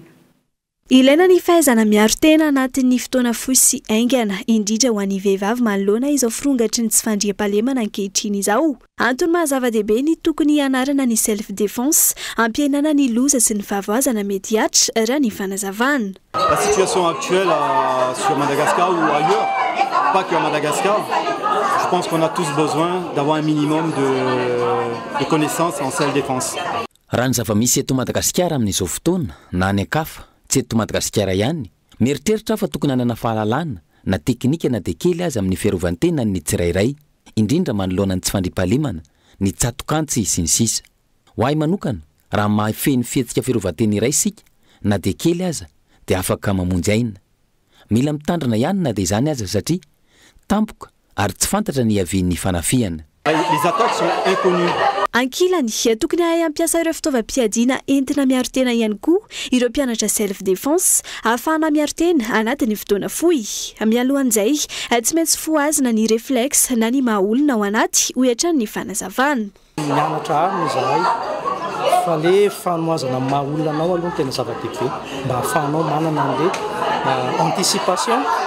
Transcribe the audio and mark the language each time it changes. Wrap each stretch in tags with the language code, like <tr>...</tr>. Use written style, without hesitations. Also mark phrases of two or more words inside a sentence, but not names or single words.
<mg>Ilaina ny fahaizana miaro tena anatin'ny fotoana fohy sy aingana indrindra ho an'ny vehivavy manoloana izao firongatry ny tsy fandriam-pahalemana ankehitriny izao. Antony mahazava-dehibe ny tokony hianarana ny</mg> <fr>self défense</fr> <mg>ampihenana ny loza sy ny vavoazana mety hiatra raha ny fanazavana.</mg> <fr>La situation actuelle sur Madagascar ou ailleurs, pas que à Madagascar, je pense qu'on a tous besoin d'avoir un minimum de connaissances en self défense.</fr> <mg>Raha ny zava-misy eto Madagasikara amin'izao fotoana na any ankafa tsy tsy eto Madagasikara ihany mieritreritra fa tokony hanana fahalalana na teknika na dia kely azy amin'ny fiarovantena ny tsirairay indrindra manoloana ny tsy fandriampahalemana ny tsatokantsy sy ny sisa ho ahy manokana raha mahafeny fihetsika fiarovantena iray sika na dia kely aza dia afaka mamonjy aina mila mitandrina ihany na dia izany aza satria tampoka ary tsy fantatra ny haven'ny fanafihana.</mg> <fr>Les attaques sont inconnues.</fr> <mg>Ankilany tokony hay ampiasa ireo fitaovam-piadiana entina miaro tena ihany koa ireo mpianatra</mg> <fr>self défense</fr> <mg>ahafahana miaro tena anatin'ny fotoana fohy. Mialohan'izay tsy maintsy foazina ny réflexe na ny mahaolona ao anaty ho iatran'ny fanazavana. Mianatra arina izahay fa le fanoazana mahaolona anao aloha tena zava-dehibe mba hahafahanao manana an'le anticipation.</mg>